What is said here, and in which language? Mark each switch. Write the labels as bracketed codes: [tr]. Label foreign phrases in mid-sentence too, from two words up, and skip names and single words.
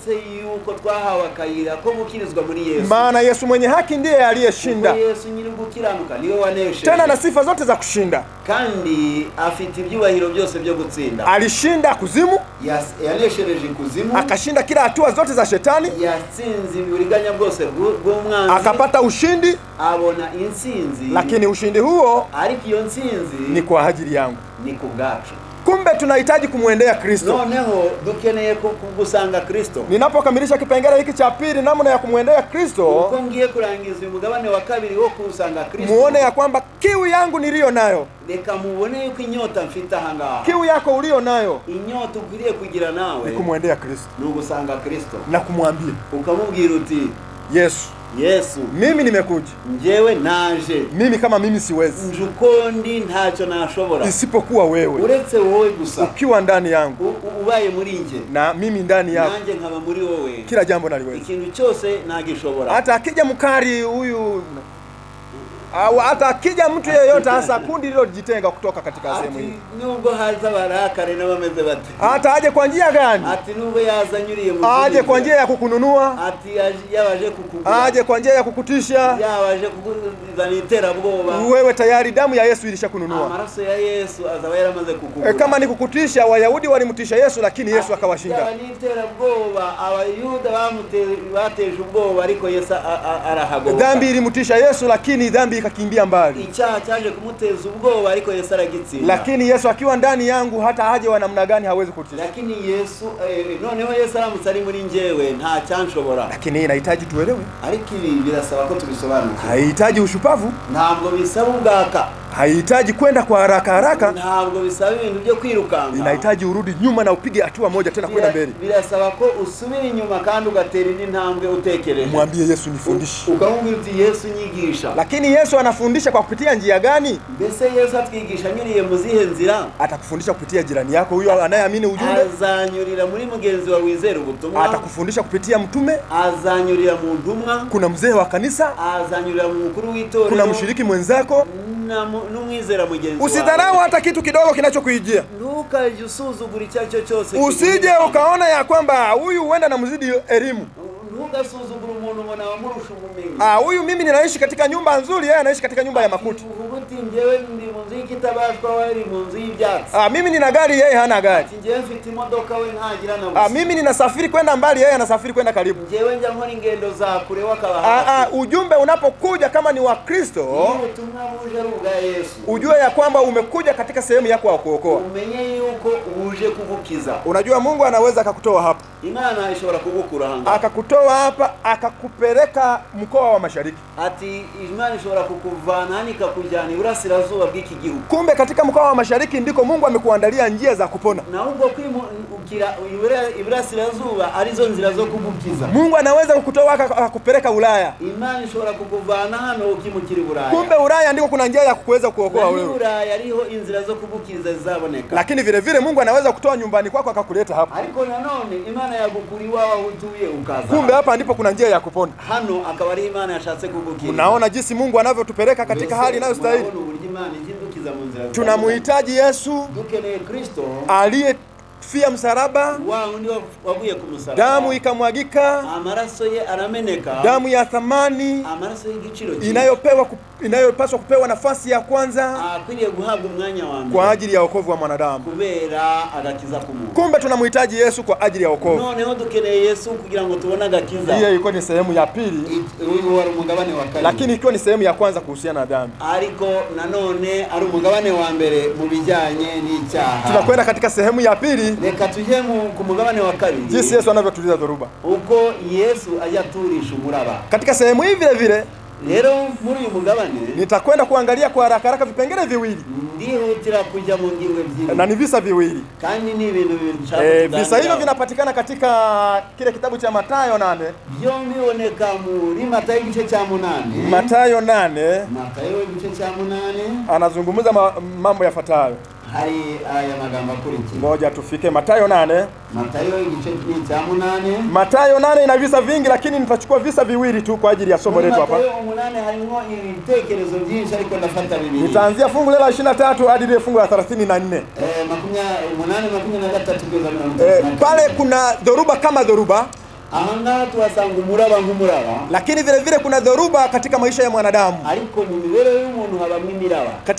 [sw] Maana Yesu mwenye haki ndiye aliyeshinda, tena na sifa zote za kushinda. Alishinda kuzimu, [rw] yaneshereje ikuzimu, [sw] akashinda kila hatua zote za shetani, [rw] yatsinze uburiganya bwose bw'umwanzi, [sw] akapata ushindi, [rw] abona insinzi. [sw] lakini ushindi huo [rw] ariko iyo nsinzi [sw] ni kwa ajili yangu. [rw] ni kubwacu. [sw] Kumbe tunahitaji kumuendea Kristo. [rw] Noneho dukeneye kugusanga Kristo. [sw] Ninapokamilisha kipengele hiki cha pili, namna ya kumuendea Kristo, [rw] uko ngiye kurangiza umugabane wa kabiri wo kusanga Kristo, [sw] muone ya kwamba kiu yangu niliyo nayo, [rw] reka mubone yuko inyota mfite ahangaha, [sw] kiu yako ulio nayo, [rw] inyota ukwiriye kugira nawe [sw] ni kumuendea Kristo, [rw] ni ugusanga Kristo [sw] na kumwambia, [rw] ukamubwira uti Yesu, [sw] mimi nimekuja, [rw] njewe naje, [sw] mimi kama mimi siwezi, [rw] njukondi ntacyo nashobora [sw] isipokuwa wewe, [rw] uretse wowe gusa, [sw] ukiwa ndani yangu, [rw] ubaye muri nje [sw] na mimi ndani yako, [rw] nanjye nkaba muri wowe, [sw] kila jambo naliweza, [rw] ikintu cyose nagishobora. [sw] Hata akija mkari huyu, hata akija mtu yeyote, hasa kundi lililojitenga kutoka katika sehemu hii, [rw] nubwo haza barakare n'abameze bate, [sw] hata aje kwa njia gani, [rw] ati nubwo yazanyuriye mu, [sw] aje kwa njia ya kukununua, [rw] ati yabaje kukugura, [sw] aje kwa njia ya kukutisha, [rw] yabaje kukuzana iterabwoba, [sw] wewe tayari damu ya Yesu ilishakununua, [rw] amaraso ya Yesu azaba yaramaze kukugura. [sw] Kama ni kukutisha, Wayahudi walimtisha Yesu, lakini Yesu akawashinda. [rw] Ni iterabwoba, Abayuda bateje ubwoba, ariko Yesu arahagoboka. [sw] Dhambi ilimtisha Yesu, lakini dhambi ikakimbia mbali. [rw] Icyaha cyaje kumuteza ubwoba, ariko Yesu aragitsinda. [sw] Lakini Yesu akiwa ndani yangu, hata aje wa namna gani hawezi kutisha. [rw] Lakini Yesu noneho Yesu aramutse ari muri njyewe, nta cyanshobora. [sw] Lakini inahitaji tuelewe, [rw] ariko ibi birasaba ko tubisobanukirwa. [sw] Haihitaji ushupavu, [rw] ntabwo bisaba ubwaka, [sw] haihitaji kwenda kwa haraka, [rw] ntabwo bisaba ibintu byo kwirukanga. [sw] Inahitaji urudi nyuma na upige hatua moja tena kwenda mbele. [rw] Birasaba ko usubira inyuma kandi ugatera indi ntambwe utekereje. [sw] Mwambie Yesu, nifundishe. [rw] Ukamubwira uti Yesu nyigisha. [sw] Lakini Yesu anafundisha kwa kupitia njia gani? [rw] Mbese Yesu atwigisha nyuriye mu zihe nzira? [sw] Atakufundisha kupitia jirani yako, huyo anayeamini ujumbe. [rw] Azanyurira muri mugenzi wa wizera ubutumwa. [sw] Atakufundisha kupitia mtume. [rw] Azanyurira mu ntumwa. [sw] Kuna mzee wa kanisa. [rw] Azanyurira mu mukuru w'itorero. [sw] Kuna mshiriki mwenzako. [rw] N'umwizera mugenzi. [sw] Usidharau hata kitu kidogo kinachokuijia. [rw] Ntukaje usuzugura icyo cyose. [sw] Usije ukaona ya kwamba huyu huenda na mzidi elimu. [rw] Ntugasuzugura umuntu ngo nawe murusha ubumenyi. [sw] Huyu mimi ninaishi katika nyumba nzuri, yeye anaishi katika nyumba ya makuti. [rw] Uvuguti njyewe ndi mu nzu y'ikitabashwa, wari mu nzu y'ibyatsi. [sw] Mimi nina gari, yeye hana gari. [rw] Njyewe mfite imodoka, we ntagira na busa. [sw] Mimi ninasafiri kwenda mbali, yeye anasafiri kwenda karibu. [rw] Njyewe njya nkora ingendo za kure wakaba. [sw] Ujumbe unapokuja kama ni wa Kristo, [rw] ubutumwa buje ari ubwa Yesu, [sw] ujue ya kwamba umekuja katika sehemu yako ya kuokoa. [rw] Umenye yuko uje kugukiza. [sw] Unajua Mungu anaweza akakutoa hapa. [rw] Imana ishobora kugukura hanga. [sw] Akakutoa hapa akakupeleka mkoa wa Mashariki. [rw] Ati Imana ishobora kukuvana hani kakujana iburasirazuba bw'iki gihugu. [sw] Kumbe katika mkoa wa Mashariki ndiko Mungu amekuandalia njia za kupona. [rw] Na ubwo kwimukira iburasirazuba arizo nzira zo kugukiza. [sw] Mungu anaweza kukutoa akakupeleka Ulaya. [rw] Imana ishobora kukuvana hano ukimukira Ulaya. [sw] Kumbe Ulaya ndiko kuna njia ya kuweza kuokoa wewe. [rw] Ulaya ariho inzira zo kugukiza zizaboneka. [sw] Lakini vile vile Mungu anaweza kutoa nyumbani kwako akakuleta hapa. [rw] Ariko nanone Imana yagukuriwa aho utuye ukaza. [sw] Kumbe hapa ndipo kuna njia ya kupona. [rw] Hano akaba ari Imana yashatse kugukiza. [sw] Unaona jinsi Mungu anavyotupeleka katika hali inayostahili. Tunamhitaji Yesu [rw] dukeneye Kristo [sw] aliyefia msalaba, [rw] waguye ku msalaba, [sw] damu ikamwagika, [rw] amaraso ye arameneka, [sw] damu ya thamani, [rw] amaraso y'igiciro [sw] inayopaswa kupewa nafasi ya kwanza, [rw] akwiriye guhabwa umwanya wa mbere [sw] kwa ajili ya wokovu wa mwanadamu, [rw] kubera agakiza k'umuntu. [sw] Kumbe tunamhitaji Yesu kwa ajili ya wokovu. [rw] Noneho dukeneye Yesu kugira ngo tubone agakiza. [sw] Hiyo ilikuwa ni sehemu ya pili, [rw] uyu wari umugabane wa kabiri, [sw] lakini ikiwa ni sehemu ya kwanza kuhusiana na dhambi. [rw] Ariko nanone ari umugabane wa mbere mu bijyanye n'icyaha. [sw] Tunakwenda katika sehemu ya pili. [rw] Reka tujye ku mugabane wa kabiri, [sw] jinsi Yesu anavyotuliza dhoruba, [rw] uko Yesu ajaturisha umuraba. [sw] Katika sehemu hii vile vile [rw] rero muri uyu mugabane [sw] nitakwenda kuangalia kwa haraka vipengele viwili. [rw] Ndihutira kuja mu ngingo ebyiri. [sw] Na ni visa viwili. [rw] Kandi ni ibintu bibiri. [sw] Visa hivyo vinapatikana katika kile kitabu cha Mathayo 8. [rw] Byombi boneka muri Mathayo igice cha 8. [sw] Mathayo 8. [rw] Mathayo igice cha 8. [sw] Anazungumza mambo yafuatayo. [rw] Hari aya magambo akurikira. [sw] Ngoja tufike Mathayo 8. [rw] Mathayo igice cha 8. [sw] Mathayo 8 ina visa vingi, lakini nitachukua visa viwili tu kwa ajili ya somo letu hapa. [rw] Mathayo 8 harimo ibitekerezo byinshi ariko ndafata bibiri. [sw] Nitaanzia fungu la 23 hadi ile fungu la 34. Pale kuna dhoruba kama dhoruba. [rw] Ahanga tuwasanga umuraba nk'umuraba. [sw] Lakini vile vile kuna dhoruba katika maisha ya mwanadamu. [rw] Ariko mu mibereho y'umuntu habamwe imiraba.